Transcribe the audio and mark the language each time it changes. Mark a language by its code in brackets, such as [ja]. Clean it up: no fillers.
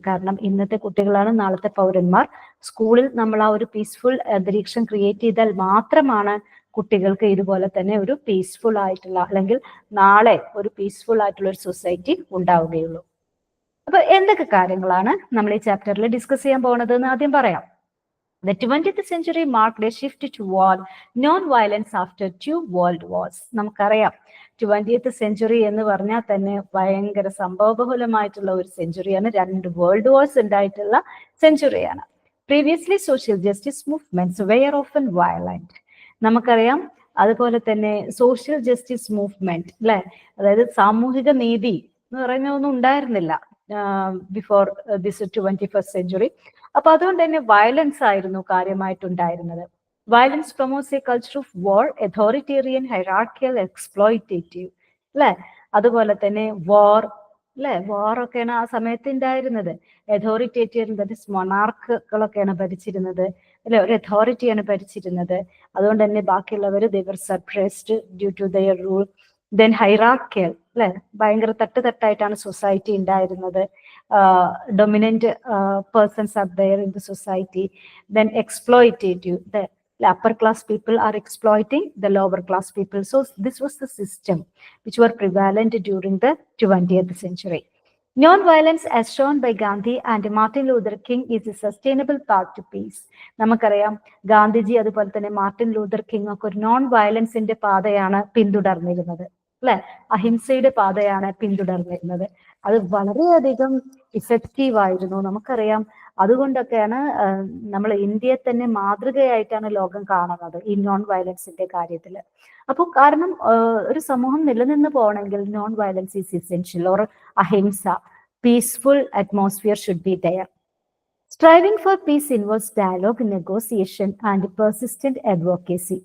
[ml] കാരണം ഇന്നത്തെ കുട്ടികളാണ് നാളത്തെ പൗരന്മാർ. സ്കൂളിൽ നമ്മൾ ആ ഒരു പീസ്ഫുൾ അന്തരീക്ഷം ക്രിയേറ്റ് ചെയ്താൽ മാത്രമാണ് കുട്ടികൾക്ക് ഇതുപോലെ തന്നെ ഒരു പീസ്ഫുൾ ആയിട്ടുള്ള അല്ലെങ്കിൽ നാളെ ഒരു പീസ്ഫുൾ ആയിട്ടുള്ള ഒരു സൊസൈറ്റി ഉണ്ടാവുകയുള്ളൂ. അപ്പൊ എന്തൊക്കെ കാര്യങ്ങളാണ് നമ്മൾ ഈ ചാപ്റ്ററിൽ ഡിസ്കസ് ചെയ്യാൻ പോകുന്നത് എന്ന് ആദ്യം പറയാം. [en] The 20th century marked a shift toward non-violence after two world wars. [ml] നമുക്കറിയാം 20th century എന്ന് പറഞ്ഞാൽ തന്നെ ഭയങ്കര സംഭവബഹുലമായിട്ടുള്ള ഒരു സെഞ്ചുറിയാണ്. 2 വേൾഡ് വാർസ് ഉണ്ടായിട്ടുള്ള സെഞ്ചുറിയാണ്. [en] Previously social justice movements were often violent. [ml] നമുക്കറിയാം അതുപോലെ തന്നെ സോഷ്യൽ ജസ്റ്റിസ് മൂവ്മെന്റ് അല്ലെ, അതായത് സാമൂഹിക നീതി എന്ന് പറയുന്ന ഒന്നും ഉണ്ടായിരുന്നില്ല [en] Before this 21st century. [ml] അപ്പൊ അതുകൊണ്ട് തന്നെ വയലൻസ് ആയിരുന്നു കാര്യമായിട്ടുണ്ടായിരുന്നത്. [en] Violence promotes a culture of war, authoritarian, hierarchical, exploitative അല്ലെ. [ml] അതുപോലെ തന്നെ വാർ അല്ലെ, വാറൊക്കെയാണ് ആ സമയത്ത് ഉണ്ടായിരുന്നത്. അഥോറിറ്റേറിയൻ, ദാറ്റ് ഈസ് മൊണാർക്കുകളൊക്കെയാണ് ഭരിച്ചിരുന്നത് അല്ലെ, ഒരു അതോറിറ്റിയാണ് ഭരിച്ചിരുന്നത്. അതുകൊണ്ട് തന്നെ ബാക്കിയുള്ളവർ [en] They were suppressed due to their rule. [ml] Then hierarchical അല്ലെ, ഭയങ്കര തട്ടായിട്ടാണ് സൊസൈറ്റി ഉണ്ടായിരുന്നത്. [en] Dominant persons are there in the society. Then exploitative, the upper class people are exploiting the lower class people. So this was the system which were prevalent during the 20th century. Non-violence as shown by Gandhi and Martin Luther King is a sustainable path to peace. [ml] നമുക്കറിയാം ഗാന്ധിജി അതുപോലെ തന്നെ Martin Luther king ഒക്കെ ഒരു non വയലൻസിന്റെ പാതയാണ് പിന്തുടർന്നിരുന്നത് അല്ലെ, അഹിംസയുടെ പാതയാണ് പിന്തുടർന്നിരുന്നത്. അത് വളരെയധികം ഇഫക്റ്റീവ് ആയിരുന്നു. നമുക്കറിയാം അതുകൊണ്ടൊക്കെയാണ് നമ്മൾ ഇന്ത്യയെ തന്നെ മാതൃകയായിട്ടാണ് ലോകം കാണുന്നത് ഈ നോൺ വയലൻസിന്റെ കാര്യത്തിൽ. അപ്പോൾ കാരണം ഒരു സമൂഹം നിലനിന്ന് പോകണമെങ്കിൽ [en] Non violence is essential, or ahimsa, peaceful atmosphere should be there. Striving for peace involves dialogue, negotiation and persistent advocacy.